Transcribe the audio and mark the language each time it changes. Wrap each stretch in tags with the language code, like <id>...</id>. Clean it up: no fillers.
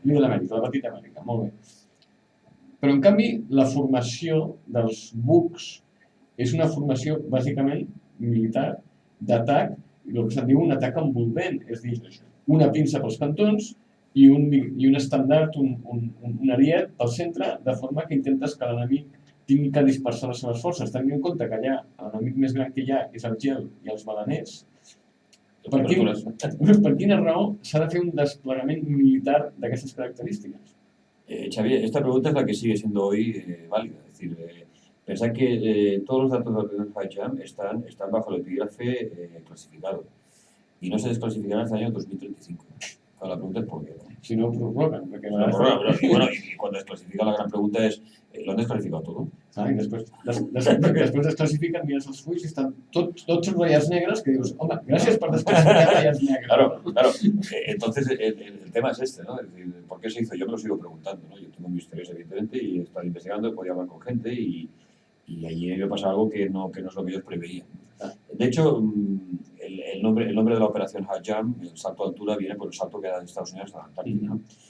<ca>Little Amèrica, la petita Amèrica, molt bé. Però en canvi, la formació dels bucs és una formació bàsicament militar d'atac, el que se'n diu un atac envolvent, és a dir, una pinça pels cantons i un estendard, un ariet pel centre, de forma que intentes que l'enemic tingui que dispersar les seves forces, tenint en compte que allà l'enemic més gran que hi ha és el gel i els balaners. Per quina raó s'ha de fer un desplegament militar d'aquestes característiques?</ca> <es>Xavier, esta pregunta es la que sigue siendo hoy válida. Es decir, pensad que todos los datos de la operación Hijab están bajo el epígrafe clasificado y no se desclasificarán hasta el año 2035. La pregunta es por qué, ¿no?</es> <ca>Si no prorroguen.</ca> <es>Y bueno, y cuando desclasifica la gran pregunta es, ¿lo han desclasificado todo?</es> <ca>I després desclasifiquen, mires els fulls i estan tots ratllats negres que dius, home, gràcies per desclasificar ratllats negres.</ca> <es>Claro. Entonces el tema es este, ¿no? Es decir, ¿por qué se hizo? Yo me lo sigo preguntando, ¿no? Yo tengo mis teorías, evidentemente, y he estado investigando, he podido hablar con gente y allí me pasa algo que no es lo que ellos preveían. De hecho, el nombre de la operación Hijab, el salto de altura, viene por el salto que da de Estados Unidos a la Antártida, ¿no?</es>